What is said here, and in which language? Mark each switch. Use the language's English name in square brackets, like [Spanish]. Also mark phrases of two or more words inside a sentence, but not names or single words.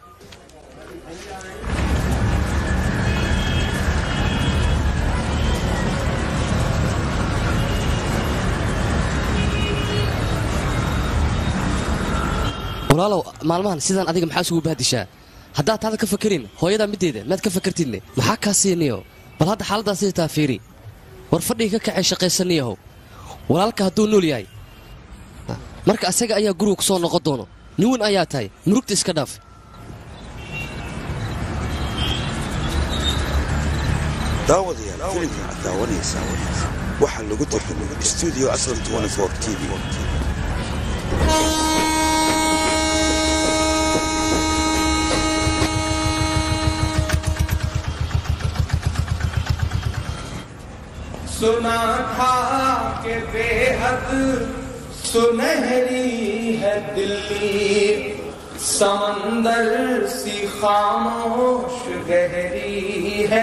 [Somali] walaalow maalmahan sidaan adiga maxaa isugu bahdishaa haddaad taada ka fakerin hooyadaa middeeda maad ka fakartidne maxaa kaa siiniyo bal hadda xaaladdaa sida taa fiiri war fadhiga ka kacay shaqaysaniyahow walaalka hadduu nool yahay marka asaga ayaa guriga ku soo noqon doono nin weyn ayaa tahay murugta iska dhaaf daawadayaal filimka aad daawanaysaa waxaa lagu tarjumay studio asal 24 TV [Hindi] सुना था कि बेहद सुनहरी है दिल्ली समंदर सी खामोश गहरी है